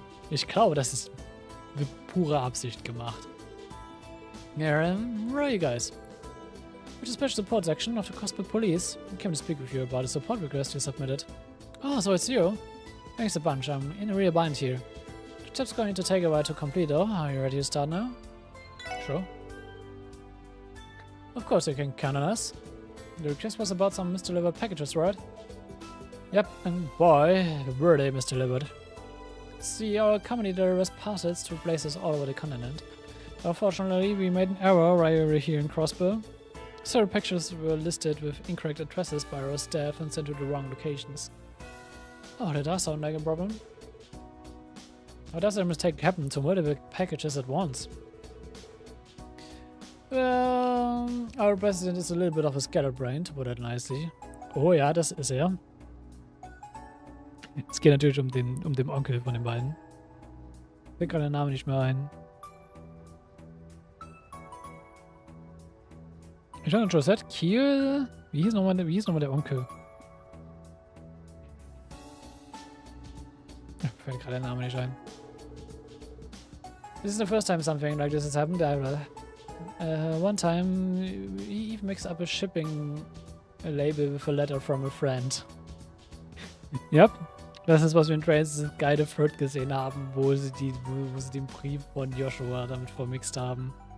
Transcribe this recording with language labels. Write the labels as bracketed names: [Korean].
[German] Ich glaube, das ist mit purer Absicht gemacht. [English] Yeah, where are you guys? With the special support section of the Crossbell Police, I came to speak with you about a support request you submitted. Oh, so it's you? Thanks a bunch, I'm in a real bind here. The job's going to take a while to complete though. Are you ready to start now? Sure. Of course you can count on us. The request was about some misdelivered packages, right? Yep, and boy, were they misdelivered. See, our company delivers parcels to places all over the continent. Unfortunately, we made an error while we were here in Crossbell. Several packages were listed with incorrect addresses by our staff and sent to the wrong locations. Oh, that does sound like a problem. How does a mistake happen to multiple packages at once? Well, our president is a little bit of a scatterbrain, to put it nicely. [German] Oh ja, das ist er. Es geht natürlich um den Onkel von den beiden. Ich krieg gerade den Namen nicht mehr ein. Ich habe schon gesagt, Kiel. Wie hieß nochmal der Onkel? Fällt gerade der Name nicht ein. [English] This is the first time something like this has happened ever. One time, he even mixed up a shipping label with a letter from a friend. Yep. [German] Das ist, was wir in Trains Guide of Hurt gesehen haben, wo sie den Brief von Joshua damit vermixt haben.